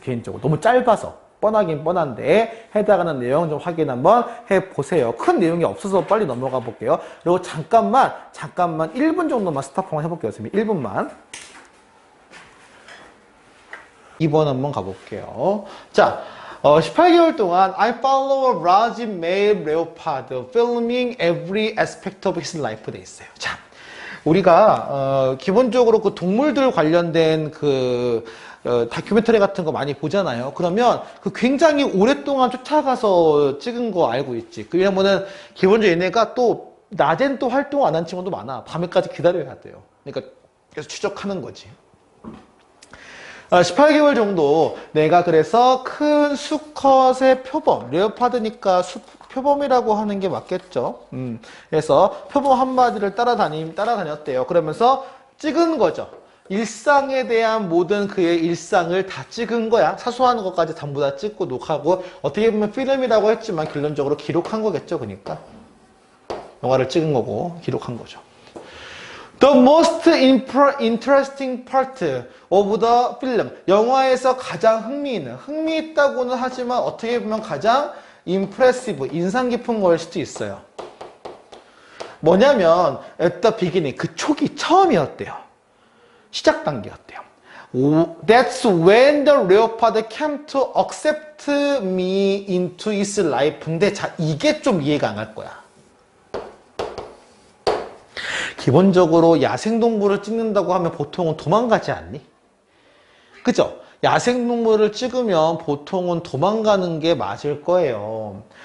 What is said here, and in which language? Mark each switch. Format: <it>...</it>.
<ko>개인적으로 너무 짧아서 뻔하긴 뻔한데 해당하는 내용 좀 확인 한번 해보세요. 큰 내용이 없어서 빨리 넘어가 볼게요. 그리고 잠깐만 1분 정도만 스탑 해볼게요. 선생님 1분만 2번 한번 가볼게요. 자, 18개월 동안</ko> <en>I follow a large male leopard filming every aspect of his life</en> <ko>돼 있어요. 자, 우리가 기본적으로 그 동물들 관련된 그 다큐멘터리 같은 거 많이 보잖아요. 그러면 그 굉장히 오랫동안 쫓아가서 찍은 거 알고 있지. 왜냐면은 기본적으로 얘네가 또 낮엔 또 활동 안 한 친구도 많아. 밤에까지 기다려야 돼요. 그러니까 계속 추적하는 거지. 18개월 정도 내가 그래서 큰 수컷의 표범, 레오파드니까 표범이라고 하는 게 맞겠죠. 그래서 표범 한 마디를 따라다녔대요. 그러면서 찍은 거죠. 일상에 대한 모든 그의 일상을 다 찍은 거야. 사소한 것까지 전부 다 찍고 녹화하고 어떻게 보면 필름이라고 했지만 결론적으로 기록한 거겠죠. 그러니까 영화를 찍은 거고 기록한 거죠.</ko> <en>The most interesting part of the film.</en> <ko>영화에서 가장 흥미있다고는 하지만 어떻게 보면 가장 impressive, 인상 깊은 거일 수도 있어요. 뭐냐면</ko> <en>at the beginning,</en> <ko>그 초기, 처음이었대요. 시작 단계였대요.</ko> <en>That's when the leopard came to accept me into its life.</en> <ko>근데 자, 이게 좀 이해가 안 갈 거야. 기본적으로 야생동물을 찍는다고 하면 보통은 도망가지 않니? 그죠? 야생동물을 찍으면 보통은 도망가는 게 맞을 거예요.</ko>